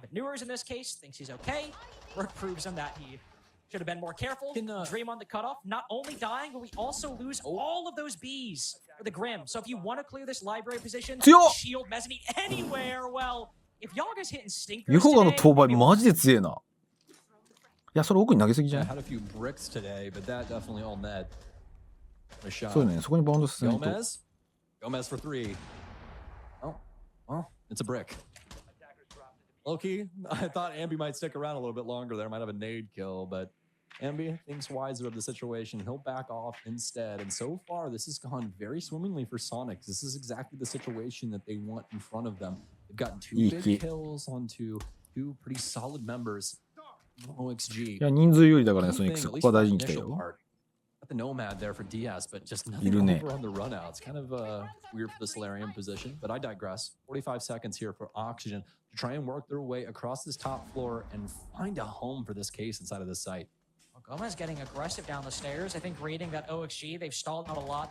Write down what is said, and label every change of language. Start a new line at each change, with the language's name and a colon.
English: But Newers in this case thinks he's okay. Work proves him that he should have been more careful. Dream on the cutoff, not only dying, but we also lose all of those bees for the Grim. So if you want to clear this library position, shield mezzanine anywhere, well, if Yaga's hitting stinkers today,
Japanese: ユホガの当倍マジで強えな。いや、それ奥に投げすぎじゃない？そうね、そこにバウンド進めると。
English: Gomez for 3. Well, it's a brick. Low-key, I thought Ambi might stick around a little bit longer there, might have a nade kill, but Ambi thinks wiser of the situation. He'll back off instead. And so far, this has gone very swimmingly for Soniqs. This is exactly the situation that they want in front of them. They've gotten 2 big kills onto 2 pretty solid members of OXG.
Japanese: いや、人数有利だからね、ソニックス。ここは大事に来たよ。
English: The nomad there for Diaz, but just nothing over on the run out. It's kind of weird for the Solarium position, but I digress. 45 seconds here for Oxygen to try and work their way across this top floor and find a home for this case inside of this site. Well, Gomez getting aggressive down the stairs. I think reading that OXG, they've stalled out a lot.